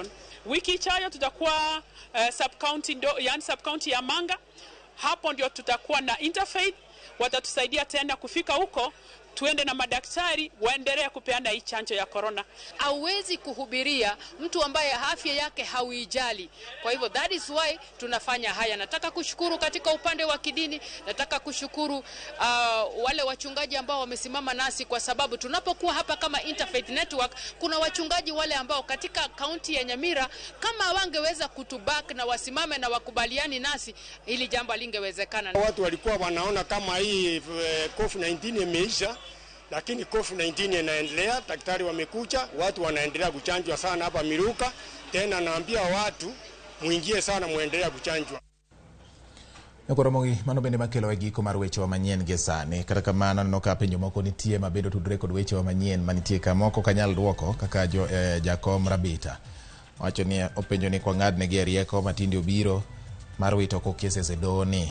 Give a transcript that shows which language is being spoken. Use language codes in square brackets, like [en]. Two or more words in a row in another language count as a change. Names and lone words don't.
[sw] Wiki ijayo tutakuwa sub-county ya Manga. Hapo ndio tutakuwa na interfaith, watatusaidia tena kufika huko, tuende na madaktari waendelee kupeana hii chanjo ya corona. Hauwezi kuhubiria mtu ambaye afya yake hauijali. Kwa hivyo [en] that is why [sw] tunafanya haya. Nataka kushukuru katika upande wa kidini, nataka kushukuru wale wachungaji ambao wamesimama nasi, kwa sababu tunapokuwa hapa kama Interfaith Network, kuna wachungaji wale ambao katika kaunti ya Nyamira kama wangeweza kutubak na wasimame na wakubaliani nasi, ili jambo lingewezekana. Watu walikuwa wanaona kama hii COVID-19 imeisha, lakini COVID-19 inaendelea. Daktari wamekuja, watu wanaendelea kuchanjwa sana hapa Miruka. Tena naambia watu muingie sana, muendelea kuchanjwa. [luo] Ramogi, mano bende makelo giko mar weche wa manyien gi sani. Kata kamano no ka penjo moko nitie mabedo tudre kod weche wa manyien manitie ka moko kanyal duoko kaka Jakom Rabita. Wacho ni openjo ni kwa ngad ne gi rieko matindi obiro mar wito ko kese doni.